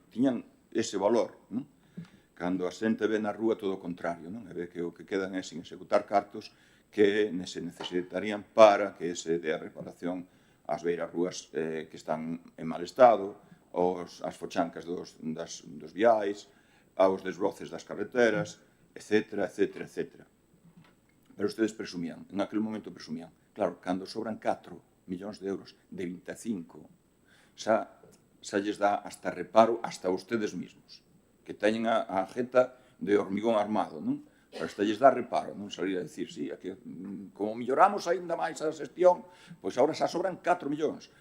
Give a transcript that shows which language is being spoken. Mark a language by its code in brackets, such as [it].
[gl] Tiñan ese valor, non? Cando a xente ve na rúa todo o contrario, non? E ve que o que quedan é sin executar cartos que se necesitarían para que se dé a reparación ás beiras rúas que están en mal estado, as fochancas dos viais, aos desbroces das carreteras, etc., etc., etc. [es] Pero ustedes presumían, en aquel momento presumían. [gl] Claro, cando sobran 4 millóns de euros de 25, xa lles dá hasta reparo hasta ustedes mesmos, que teñen a jeta de hormigón armado, non? Pero hasta lles dá reparo, non salir a dicir, sí, que como milloramos aínda máis a xestión, pois agora xa sobran 4 millóns.